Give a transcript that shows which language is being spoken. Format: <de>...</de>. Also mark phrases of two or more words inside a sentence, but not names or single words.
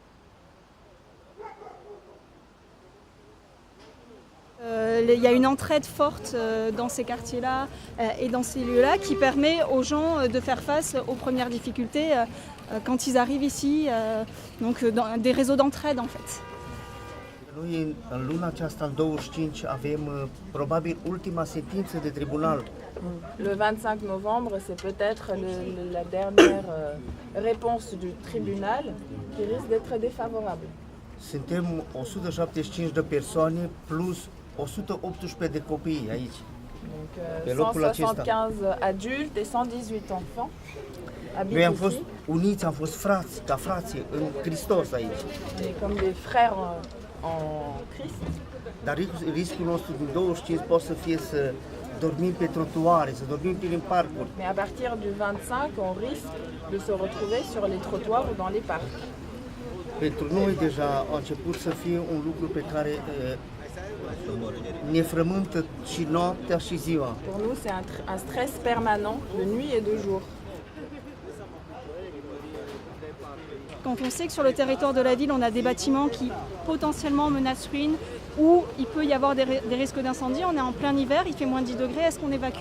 <fr>Il y a une entraide forte dans ces quartiers-là et dans ces lieux-là qui permet aux gens de faire face aux premières difficultés quand ils arrivent ici, donc dans des réseaux d'entraide en fait.</fr> <ro>Noi, în luna aceasta, în 25, avem probabil ultima sentință de tribunal.</ro> <fr>Le 25 novembre, c'est peut-être la dernière réponse du tribunal qui risque d'être défavorable.</fr> <ro>Suntem 175 de persoane plus 118 de copii aici.</ro> <fr>Donc 175 adultes et 118 enfants habitent</fr> <ro>Noi am</ro> <fr>ici.</fr> <ro>fost uniți, am fost frați, ca frații în Hristos aici.</ro> <fr>On est comme des frères en Christ.</fr> <ro>Dar riscul nostru din 25 poate să fie să dormim pe trotuare, să dormim prin parcuri.</ro> <fr>Mais à partir du 25, on risque de se retrouver sur les trottoirs ou dans les parcs.</fr> <ro>Pentru noi deja a început să fie un lucru pe care ne frământă și noaptea și ziua.</ro> <fr>Pour nous, c'est un stress permanent de nuit et de jour. Quand on sait que sur le territoire de la ville, on a des bâtiments qui potentiellement menacent ruine, où il peut y avoir des risques d'incendie, on est en plein hiver, il fait moins de 10 degrés, est-ce qu'on évacue?</fr>